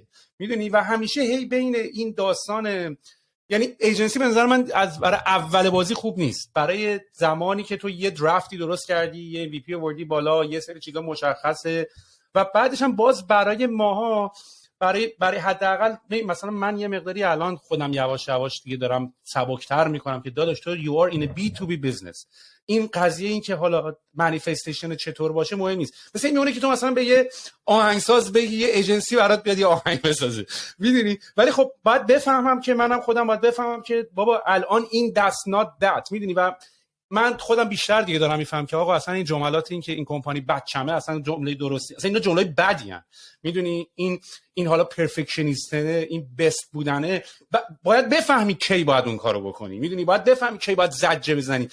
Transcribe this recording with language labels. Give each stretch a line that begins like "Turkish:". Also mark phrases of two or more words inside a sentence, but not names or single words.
Persian: میدونی و همیشه هی بین این داستان، یعنی ایجنسی به نظر من از برای اول بازی خوب نیست. برای زمانی که تو یه درافتی درست کردی، یه وی پی آوردی بالا، یه سری چیزا مشخصه و بعدش هم باز برای ماها برای حداقل مثلا من یه مقداری الان خودم یواش یواش دیگه دارم سبکتر میکنم که داداش تو
English: you are in a B2B business.
Persian: این قضیه این که حالا مانیفستیشن چطور باشه مهم نیست. مثلا میونه که تو مثلا به یه آهنگساز بگی یه ایجنسی برات بیاد یه آهنگ بسازه، میدونی، ولی خب باید بفهمم که منم خودم باید بفهمم که بابا الان این
English: that's not that،
Persian: میدونی. و من خودم بیشتر دیگه دارم میفهم که آقا اصلا این جملات این که این کمپانی بچمه اصلا جمله درستی، اصلا اینا جمله بدی ان، میدونی. این حالا پرفکشنیستنه، این بست بودنه، باید بفهمی کی باید اون کارو بکنی، میدونی، باید بفهمی کی باید زجه بزنی.